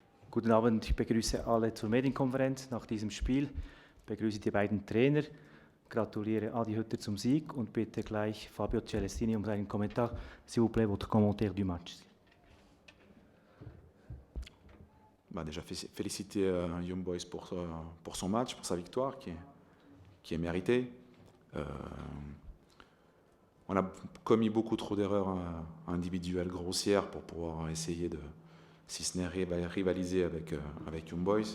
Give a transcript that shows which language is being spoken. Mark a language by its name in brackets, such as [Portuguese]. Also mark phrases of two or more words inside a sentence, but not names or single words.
[German] Guten Abend, ich begrüße alle zur Medienkonferenz nach diesem Spiel. Ich begrüße die beiden Trainer, gratuliere Adi Hütter zum Sieg und bitte gleich Fabio Celestini um seinen Kommentar. [French] S'il vous plaît, votre commentaire du match. Déjà féliciter Young Boys pour son match, pour sa victoire qui est méritée. On a commis beaucoup trop d'erreurs individuelles grossières pour pouvoir essayer de, si ce n'est rivaliser avec Young Boys.